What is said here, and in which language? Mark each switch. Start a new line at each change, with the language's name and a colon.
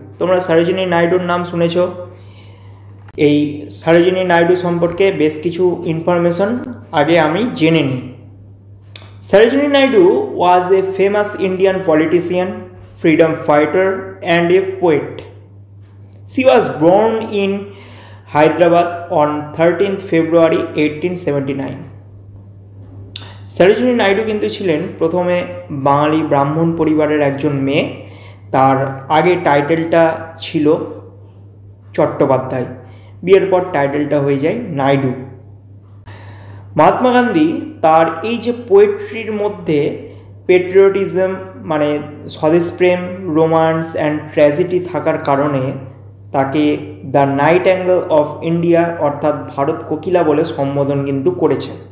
Bangla: তোমরা সরোজিনী নাইডুর নাম শুনেছ। এই সরোজিনী নাইডু সম্পর্কে বেশ কিছু ইনফরমেশন আগে আমি জেনে নিই।
English: Sarojini Naidu was a famous Indian politician, freedom fighter and a poet. She was born in Hyderabad on 13th February 1879.
Bangla: Sarojini Naidu কিন্তু ছিলেন প্রথমে বাঙালি ব্রাহ্মণ পরিবারের একজন মেয়ে। তার আগে টাইটেলটা ছিল চট্টোপাধ্যায়, বিয়ের পর টাইটেলটা হয়ে যায় নাইডু। মহাত্মা গান্ধী তার এই যে পোয়েট্রির মধ্যে পেট্রিয়টিজম মানে স্বদেশপ্রেম,
English: romance and tragedy
Bangla: থাকার কারণে তাকে
English: the nightingale of India
Bangla: অর্থাৎ ভারত কোকিলা বলে সম্বোধন কিন্তু করেছে।